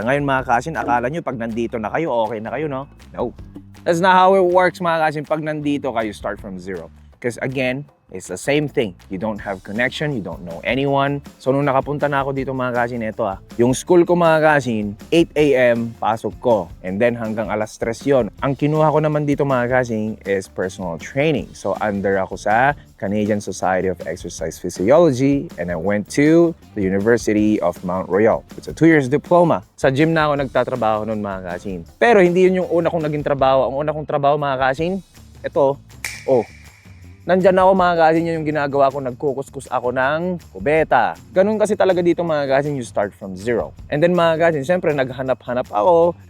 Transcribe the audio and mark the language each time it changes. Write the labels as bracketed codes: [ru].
[tl] Ngayon, mga kasin, akala nyo, pag nandito na kayo, okay na kayo, no? [en] No. That's not how it works, mga kasin. [tl] Pag nandito kayo, [en] start from zero. Because again, it's the same thing. You don't have connection, you don't know anyone. [tl] So, nung nakapunta na ako dito, mga kasin, ito yung school ko, mga kasin, 8 a.m. pasok ko. And then hanggang alas 3 yon. Ang kinuha ko naman dito, mga kasin, is personal training. [en] So, under ako sa Canadian Society of Exercise Physiology, and I went to the University of Mount Royal. It's a 2 years diploma. [tl] Sa gym na ako nagtatrabaho noon, mga kasin. Pero hindi yun yung una kong naging trabaho. Ang una kong trabaho, mga kasin, ito, nandyan ako, mga kasin, yung ginagawa ko, nagkukuskus ako ng kubeta. Ganun kasi talaga dito, mga kasin, [en] you start from zero. [tl] And then, mga kasin, syempre, naghanap-hanap ako